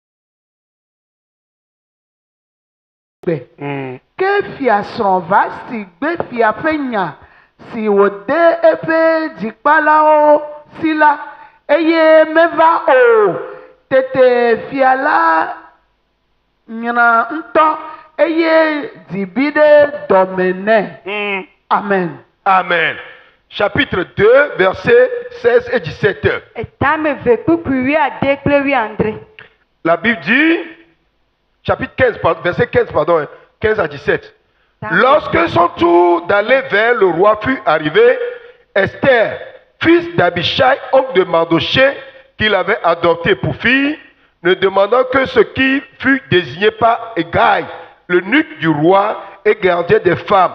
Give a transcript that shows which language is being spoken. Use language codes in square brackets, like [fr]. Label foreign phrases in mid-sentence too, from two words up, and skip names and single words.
[ee] Ke fiasrɔ̃ Vasti gbe fia ƒe nya si wòde eƒe dzikpalawo si la eye meva o. Tete fia la nyra ŋutɔ eye dzibi ɖe dɔme nɛ. Amen. [fr] Amen. Chapitre 2, versets 16 et 17. La Bible dit, chapitre 15, verset 15, pardon, 15 à 17. Lorsque son tour d'aller vers le roi fut arrivé, Esther, fils d'Abishai, oncle de Mardoché, qu'il avait adopté pour fille, ne demandant que ce qui fut désigné par Hegai, l'eunuque du roi et gardien des femmes.